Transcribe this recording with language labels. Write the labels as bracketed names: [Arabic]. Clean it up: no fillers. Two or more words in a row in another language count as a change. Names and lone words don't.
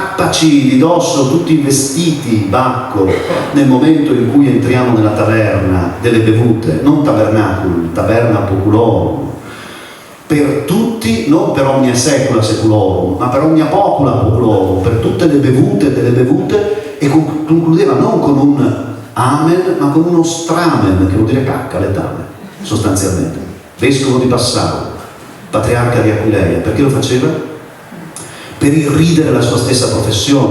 [Italian] buttarci di dosso tutti i vestiti Bacco nel momento in cui entriamo nella taverna delle bevute, non tabernacul, [Latin] taberna populorum, [Italian] per tutti, non [Latin] per omnia secula seculorum, [Italian] ma [Latin] per omnia popula populorum, [Italian] per tutte le bevute delle bevute, e concludeva non con un amen, ma con uno stramen, che vuol dire cacca, letame, sostanzialmente. Vescovo di Passau, patriarca di Aquileia, perché lo faceva? Per irridere la sua stessa professione?